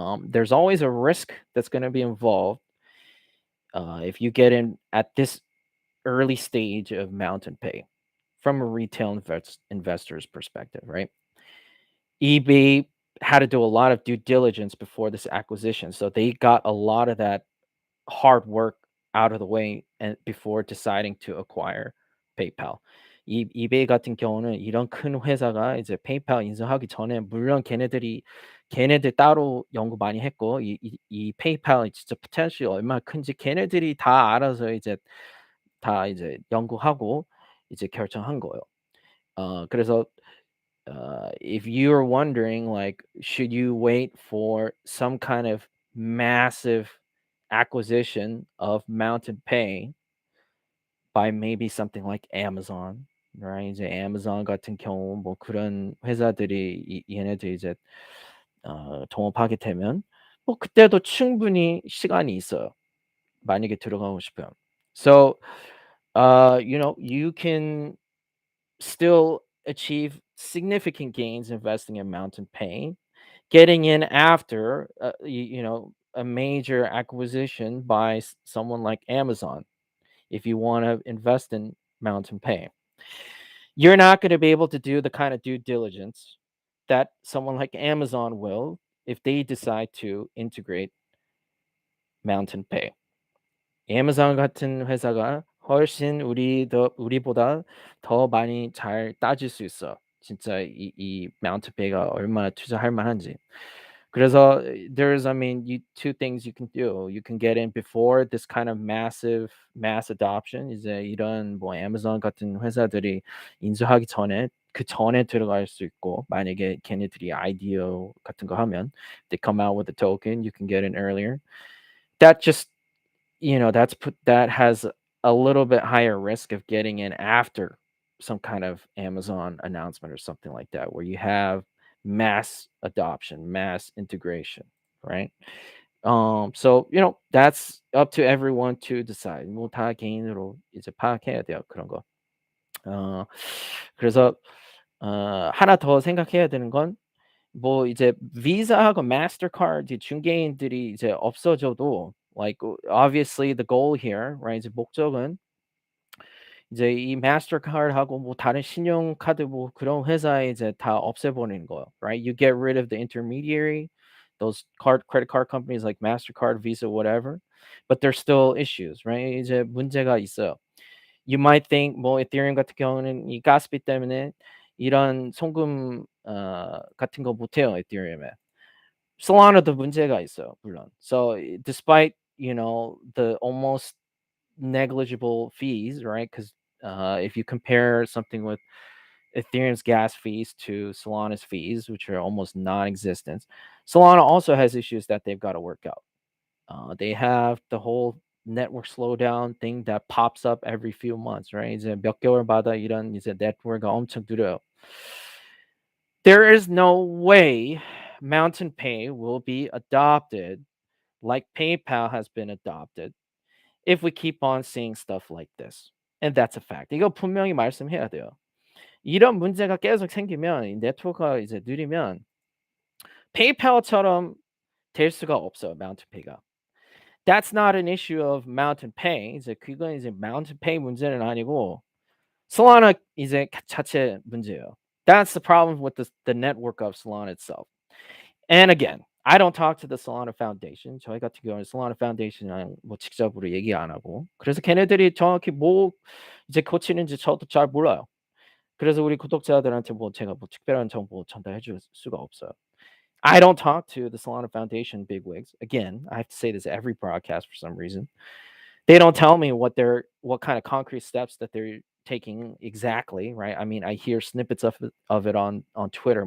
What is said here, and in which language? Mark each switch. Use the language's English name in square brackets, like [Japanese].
[English] There's always a risk that's going to be involved if you get in at this early stage of Mountain Pay from a retail investor's perspective, right? eBay had to do a lot of due diligence before this acquisition. So they got a lot of that hard work out of the way and before deciding to acquire PayPal. [Korean] 이 이베이 같은 경우는 이런 큰 회사가 이제 페이팔 인수하기 전에 물론 걔네들 따로 연구 많이 했고 이 페이팔이 진짜 포텐셜이 얼마나 큰지 걔네들이 다 알아서 이제 다 이제 연구하고 이제 결정한 거예요. 그래서 [English] if you're wondering, like, should you wait for some kind of massive acquisition of Mountain Pay by maybe something like Amazon, right? [Korean] 이제 Amazon 같은 경우 뭐 그런 회사들이 얘네들이 이제 동업하게 되면 뭐 그때도 충분히 시간이 있어요. 만약에 들어가고 싶으면. [English] So, you can still achieve significant gains investing in Mountain Pay, getting in after a major acquisition by someone like Amazon. If you want to invest in Mountain Pay, you're not going to be able to do the kind of due diligence that someone like Amazon will if they decide to integrate Mountain Pay. [Korean] 애마존 같은 회사가 훨씬 우리보다 더 많이 잘 따질 수 있어. 진짜 이 마운트페이가 얼마나 투자할 만한지. 그래서 [English] there's I mean you two things you can do. You can get in before this kind of mass adoption. [Korean] 이제 이런 뭐 애마존 같은 회사들이 인수하기 전에 그 전에 들어갈 수 있고 만약에 걔네들이 아이디어 같은 거 하면 [English] they come out with a token, you can get in earlier. That just that has a little bit higher risk of getting in after some kind of Amazon announcement or something like that, where you have mass adoption, mass integration, right? So that's up to everyone to decide. [Korean] 뭐다 개인으로 이제 파악해야 돼요 그런 거. 어, 그래서 하나 더 생각해야 되는 건 뭐 이제 비자하고 마스터카드 중개인들이 이제 없어져도 [English] like obviously the goal here, right? [Korean] 이제 목적은 이제 이 마스터카드하고 뭐 다른 신용카드 뭐 그런 회사에 이제 다 없애버리는 거예요, [English] right? You get rid of the intermediary, those credit card companies like Mastercard, Visa, whatever, but there's still issues, right? [Korean] 이제 문제가 있어요. [English] You might think [Korean] 뭐 에thereum 같은 경우는 이 가스비 때문에 이런 송금 같은 거 못해요 에thereum에. Solana도 문제가 있어요, 물론. [English] So despite the almost negligible fees, right? Because if you compare something with Ethereum's gas fees to Solana's fees, which are almost non-existent, Solana also has issues that they've got to work out. They have the whole network slowdown thing that pops up every few months, right? [Korean] 이제 몇 개월마다 이런 이제 네트워크가 엄청 느려요. [English] There is no way Mountain Pay will be adopted like PayPal has been adopted if we keep on seeing stuff like this. And that's a fact. [Korean] 이거 분명히 말씀해야 돼요. 이런 문제가 계속 생기면 이 네트워크가 이제 느리면 페이팔처럼 될 수가 없어요, Mountain Pay가. [English] That's not an issue of Mountain Pay. [Korean] 이제 그건 이제 Mountain Pay 문제는 아니고 Solana 이제 자체 문제예요. [English] That's the problem with the network of Solana itself. And again, I don't talk to the Solana Foundation. [Korean] 저희 같은 경우는 Solana Foundation이랑 뭐 직접으로 얘기 안 하고. 그래서 걔네들이 정확히 뭐 이제 고치는지 저도 잘 몰라요. 그래서 우리 구독자들한테 뭐 제가 뭐 특별한 정보 전달해 줄 수가 없어요. [English] I don't talk to the Solana Foundation bigwigs. Again, I have to say this every broadcast for some reason. They don't tell me what kind of concrete steps that they're taking exactly, right? I mean, I hear snippets of it on Twitter.